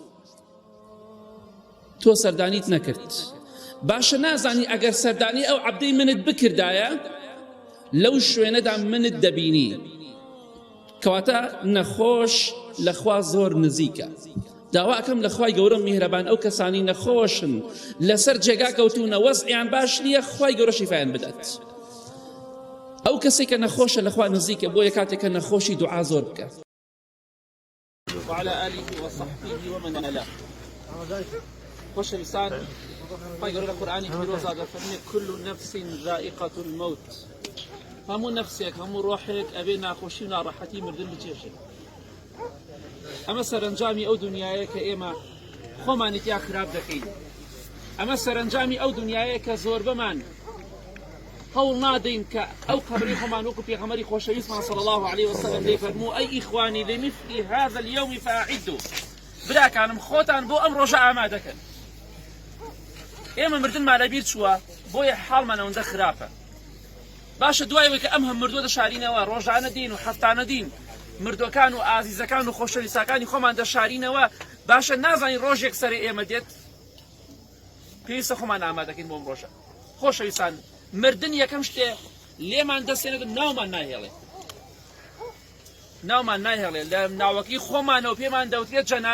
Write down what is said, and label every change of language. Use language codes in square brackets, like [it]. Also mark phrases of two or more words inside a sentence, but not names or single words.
[ckb] تۆ سەردانیت نەکرد باشە نازانی ئەگەر سەردانی ئەو عەبدەی منت بکردایە لەو شوێنەدا منت دەبینی کەواتە نەخۆش لەخوا زۆر نزیکە داواکەم لە خوای گەورە میهرەبان ئەو کەسانی نەخۆشن لەسەر جێگا کەوتونە وەزعیان باش نییە خوای گەورە شیفایان بدات ئەو کەسێک کە نەخۆشە لەخوا نزیکە بۆیە کاتێک کە نەخۆشی دوعا زۆر بکە [ar] وعلى آله وصحبه ومن والاه [ckb] خۆشەویستان خوای گەورە لە قورئانی پیرۆزدا دەفەرمێ [ar] كل نفس ذائقة الموت [ckb] هەموو نەفسێک هەموو ڕۆحێک ئەبێ ناخۆشی و ناڕەحەتی مردن بچێشێت ئەمە سەرنجامی ئەو دنیایە کە ئێمە خۆمانێتیا خراپ دەکەین ئەمە سەرنجامی ئەو دنیایە کە زۆربەمان هەوڵ نادەین کە ئەو قەبری خۆمان وەکو پێغەمبەری خۆشەویستمان صلی [ar] الله عليه وسلم [ckb] دەیفەرموو ئەی ئیخوانی [ar] لمثل هذا اليوم فأعدوا [ckb] براکانم خۆتان بۆ ئەم ڕۆژە ئامادەکەن ئێمە مردنمان لەبیر چووە بۆیە حاڵمان ئەوەندە خراپە باشە دوایەوەی کە ئەم هەم مردووە دەشارینەوە ڕۆژانە دین و هەفتانە دین مردوەکان و ئازیزەکان و خۆشەویستەکانی خۆمان دەشارینەوە باشە نازانی ڕۆژێک سەرێ ئێمە دێت پێویستە خۆمان ئامادەکەین بۆ ئەم ڕۆژە خۆشەویستان مردن یەکەم شتێ لێمان دەستێنێت ناومان ناهێڵێ لە ناوەکی خۆمانەوە پێمان دەوترێت